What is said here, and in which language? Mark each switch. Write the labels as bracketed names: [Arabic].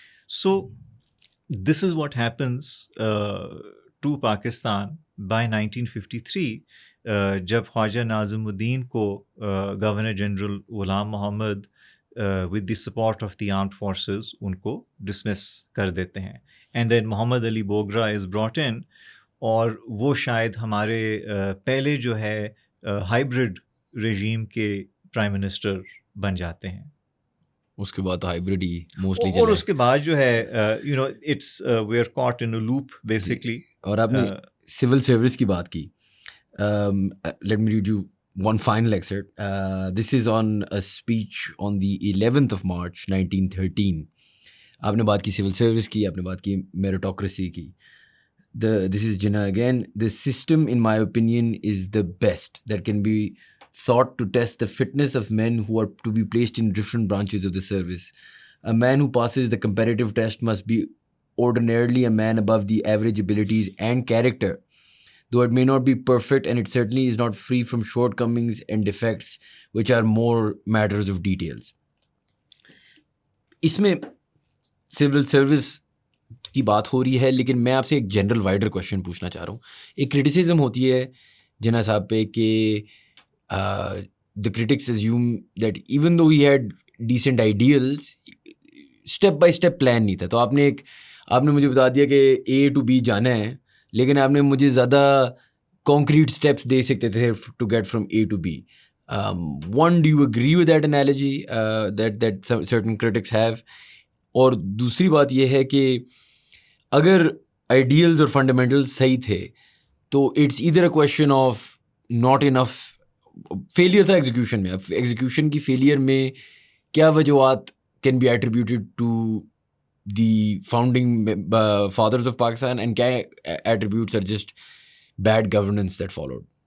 [English] so this is what happens to Pakistan by [Urdu] 1953 جب خواجہ ناظم الدین کو governor general Ghulam Muhammad [English] with the support of the armed forces [Urdu] ان کو dismiss کر دیتے ہیں, [English] and then Muhammad Ali Bogra is brought in, [Urdu] اور وہ شاید ہمارے پہلے جو ہے ہائیبرڈ ریجیم کے پرائم منسٹر بن جاتے ہیں. اس کے بعد ہائیبرڈ ہی موسٹلی اور اس کے بعد جو ہے [English] It's we are caught in a loop basically. [Urdu] اور آپ نے سول سروس کی بات کی, [English] Let me read you one final excerpt. This is on a speech on the 11th of March 1913. [Urdu] آپ نے بات کی سول سروس کی, آپ نے بات کی میرٹوکریسی کی. [English] This is Jinnah again. The system, in my opinion, is the best that can be thought to test the fitness of men who are to be placed in different branches of the service. A man who passes the comparative test must be ordinarily a man above the average abilities and character, though it may not be perfect, and it certainly is not free from shortcomings and defects, which are more matters of details. [Urdu] اس میں civil service کی بات ہو رہی ہے, لیکن میں آپ سے ایک جنرل وائڈر کوشچن پوچھنا چاہ رہا ہوں. ایک کرٹیسزم ہوتی ہے جناح صاحب پہ کہ [English] the critics assume that even though he had decent ideals, [Urdu] step by step plan نہیں تھا. تو آپ نے مجھے بتا دیا کہ A to B جانا ہے, لیکن آپ نے مجھے زیادہ کانکریٹ اسٹیپس دے سکتے تھے [English] To get from A to B. One, do you agree with that analogy that certain critics have? [Urdu] اور دوسری بات یہ ہے کہ اگر آئیڈیلز اور فنڈامنٹلز صحیح تھے تو [English] It's either a question of not enough. [Urdu] Failure تھا ایگزیکیوشن میں. اب ایگزیکیوشن کی فیلئر میں کیا وجوہات [English] Can be attributed to the founding fathers of Pakistan, and kya attributes are just bad governance that followed?